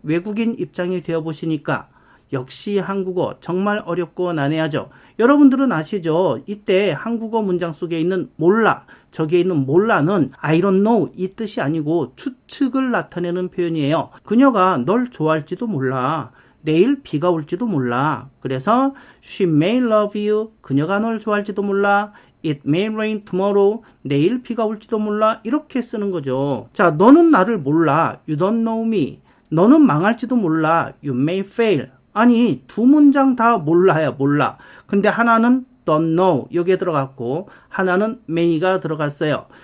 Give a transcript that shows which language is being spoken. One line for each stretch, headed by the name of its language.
Korean: 외국인 입장이 되어보시니까 역시 한국어 정말 어렵고 난해하죠. 여러분들은 아시죠? 이때 한국어 문장 속에 있는 몰라, 저기에 있는 몰라는
English: I don't know
Korean: 이 뜻이 아니고 추측을 나타내는 표현이에요. 그녀가 널 좋아할지도 몰라. 내일 비가 올지도 몰라.
English: 그래서 she may love you.
Korean: 그녀가 널 좋아할지도 몰라.
English: It may rain tomorrow.
Korean: 내일 비가 올지도 몰라. 이렇게 쓰는 거죠. 자, 너는 나를 몰라.
English: You don't know me.
Korean: 너는 망할지도 몰라.
English: You may fail.
Korean: 아니, 두 문장 다 몰라야 몰라. 근데 하나는 don't know 여기에 들어갔고 하나는 may가 들어갔어요.